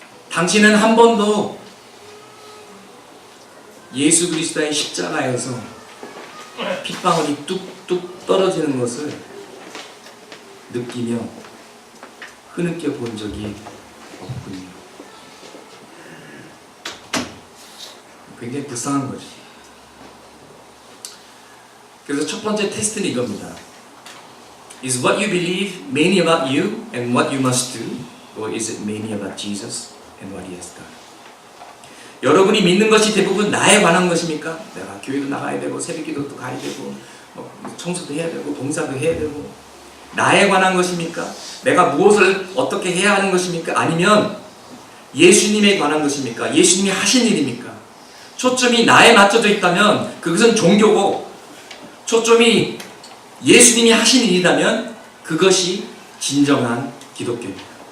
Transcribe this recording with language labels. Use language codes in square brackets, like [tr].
[ko] 당신은 한 번도 예수 그리스도의 십자가에서 핏방울이 뚝뚝 떨어지는 것을 느끼며 흐느껴 본 적이 없군요. 굉장히 불쌍한 거죠. 그래서 첫 번째 테스트는 이겁니다. [en] Is what you believe mainly about you and what you must do? Or is it mainly about Jesus and what He has done? [ko] 여러분이 믿는 것이 대부분 나에 관한 것입니까? 내가 교회도 나가야 되고 새벽기도도 가야 되고 청소도 해야 되고 봉사도 해야 되고 나에 관한 것입니까? 내가 무엇을 어떻게 해야 하는 것입니까? 아니면 예수님에 관한 것입니까? 예수님이 하신 일입니까? 초점이 나에 맞춰져 있다면 그것은 종교고, 초점이 예수님이 하신 일이라면 그것이 진정한 기독교입니다.